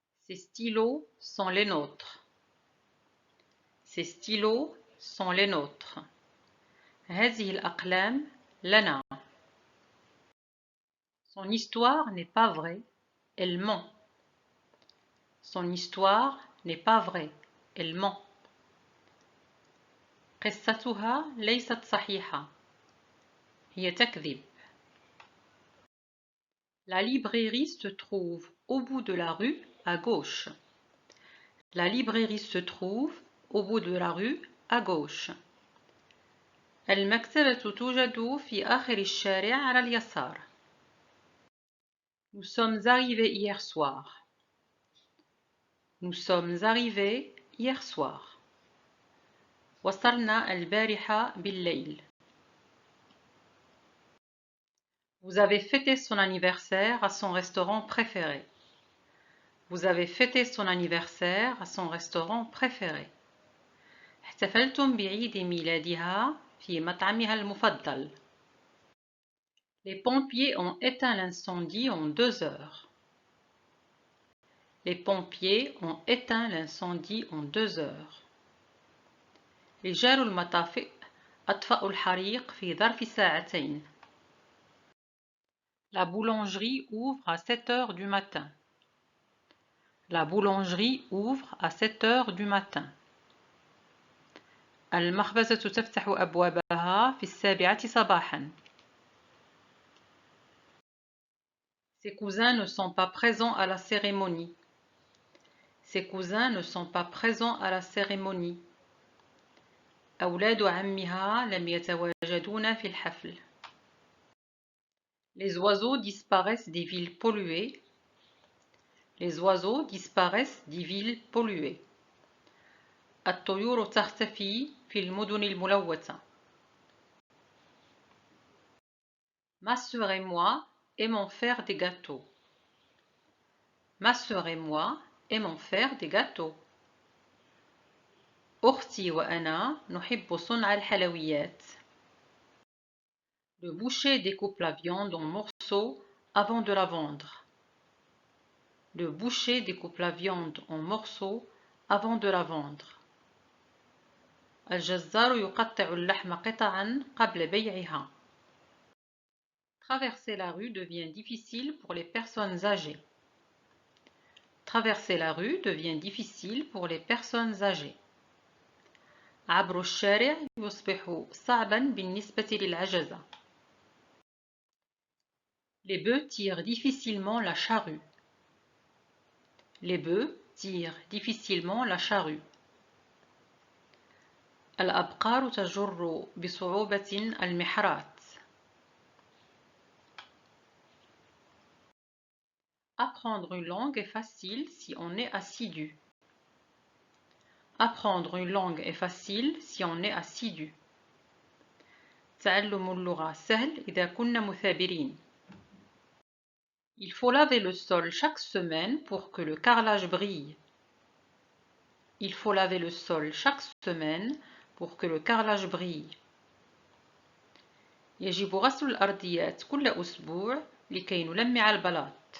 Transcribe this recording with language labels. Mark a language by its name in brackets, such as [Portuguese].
[French] Ces stylos sont les nôtres. Ces stylos sont les nôtres. [Arabic] هذه الأقلام لنا. [French] Son histoire n'est pas vraie, elle ment. Son histoire n'est pas vraie, elle ment. [Arabic] قصتها ليست صحيحة، هي تكذب. [French] La librairie se trouve au bout de la rue à gauche. La librairie se trouve au bout de la rue à gauche. [Arabic] المكتبة توجد في آخر الشارع على اليسار. [French] Nous sommes arrivés hier soir. Nous sommes arrivés hier soir. [Arabic] وصلنا البارحة بالليل. [French] Vous avez fêté son anniversaire à son restaurant préféré. Vous avez fêté son anniversaire à son restaurant préféré. [Arabic] احتفلتم بعيد ميلادها في مطعمها المفضل. [French] Les pompiers ont éteint l'incendie en 2 heures. Les pompiers ont éteint l'incendie en 2 heures. [Arabic] رجال المطافئ أطفأوا الحريق في ظرف ساعتين. [French] La boulangerie ouvre à 7 heures du matin. La boulangerie ouvre à 7 heures du matin. [Arabic] المخبزة تفتح أبوابها في 7 صباحا. [French] Ses cousins ne sont pas présents à la cérémonie. Ses cousins ne sont pas présents à la cérémonie. [Arabic] أولاد عمها لم يتواجدون في الحفل. [French] Les oiseaux disparaissent des villes polluées. Les oiseaux disparaissent des villes polluées. [Arabic] الطيور تختفي في المدن الملوثة. [French] Ma sœur et moi aimons faire des gâteaux. Ma sœur et moi aimons faire des gâteaux. [Arabic] أختي وأنا نحب صنع الحلويات. [French] Le boucher découpe la viande en morceaux avant de la vendre. Le boucher découpe la viande en morceaux avant de la vendre. [Arabic] الجزار يقطع اللحم قطعا قبل بيعها. [French] Traverser la rue devient difficile pour les personnes âgées. Traverser la rue devient difficile pour les personnes âgées. [Arabic] عبر الشارع يصبح صعبا بالنسبة للعجزة. [French] Les bœufs tirent difficilement la charrue. Les bœufs tirent difficilement la charrue. [Arabic] الأبقار تجر بصعوبة المحرات. [French] Apprendre une langue est facile si on est assidu. Apprendre une langue est facile si on est assidu. [Arabic] تعلم اللغة سهل إذا كنا مثابرين. [French] Il faut laver le sol chaque semaine pour que le carrelage brille. Il faut laver le sol chaque semaine pour que le carrelage brille. [Arabic] يجب غسل الأرضيات كل أسبوع لكي نلمع البلاط.